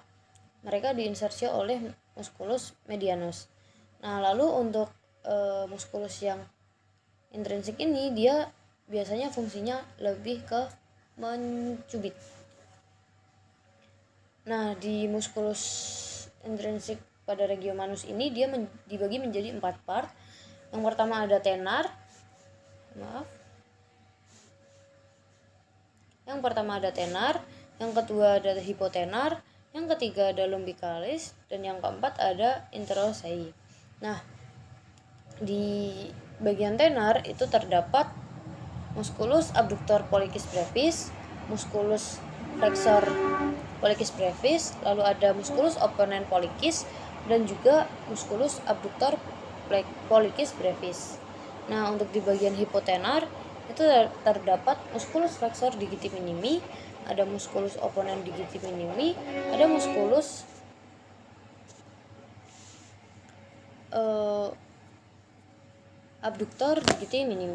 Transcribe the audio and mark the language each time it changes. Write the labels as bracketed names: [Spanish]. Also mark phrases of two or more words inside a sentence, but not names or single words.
[Indonesian] Mereka diinsersio oleh musculus medianus. Nah, lalu untuk musculus yang intrinsik ini dia biasanya fungsinya lebih ke mencubit. Nah, di musculus intrinsik pada regio manus ini dia dibagi menjadi 4 part. Yang pertama ada tenar. Yang pertama ada tenar, yang kedua ada hipotenar, yang ketiga ada lumbicalis, dan yang keempat ada interosei. Nah, di bagian tenar itu terdapat musculus abductor pollicis brevis, musculus flexor pollicis brevis, lalu ada musculus opponent pollicis, dan juga musculus abductor pollicis brevis. Nah, untuk di bagian hipotenar itu terdapat musculus flexor digiti minimi, ada musculus opponent digiti minimi, ada musculus abductor digiti minimi.